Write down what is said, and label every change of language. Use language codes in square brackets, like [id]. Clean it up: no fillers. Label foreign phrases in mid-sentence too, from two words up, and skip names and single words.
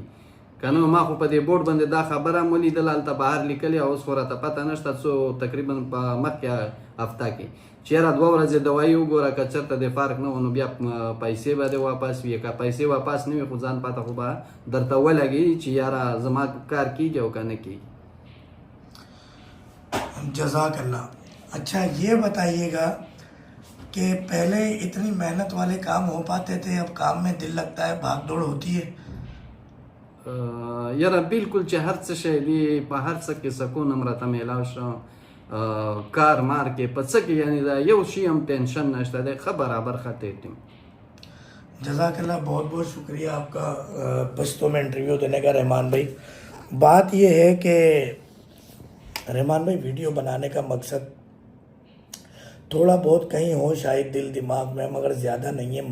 [ps] که نه ما خو په دې بورډ باندې دا خبره هم ولیدله, هلته بهر لیکلې, اوس خو راته پته نشته څو تقریبا په مخکې هفته کې چې یاره 2 ورځې دوایي وګوره, که چېرته دې فرق نه و نو بیا پیسې به دې واپس وي, که پیسې واپس نه وي خو ځان پته خو به درته ولګي چې یاره زما کار کېږي او که نه کېږي. [ar] جزاک اللہ. [ur] اچھا یہ بتائیے گا کہ پہلے اتنی محنت والے کام ہو پاتے تھے, اب کام میں دل لگتا ہے, بھاگ دوڑ ہوتی ہے؟ [ps] یاره بالکل چې هر څه شی دی په هر څه کې سکون هم راته میلاو شو, کار مار کې په څه کې یعنی دا یو شي هم ټینشن نشته دی, ښه برابر ښه ټیم. [ar] جزاک اللہ, [ur] بہت بہت شکریہ آپ کا پشتوں میں انٹرویو دینے کا رحمان بھائی. بات یہ ہے کہ رحمان بھائی ویڈیو بنانے کا مقصد تھوڑا بہت کہیں ہو شاید دل دماغ میں, مگر زیادہ نہیں ہے.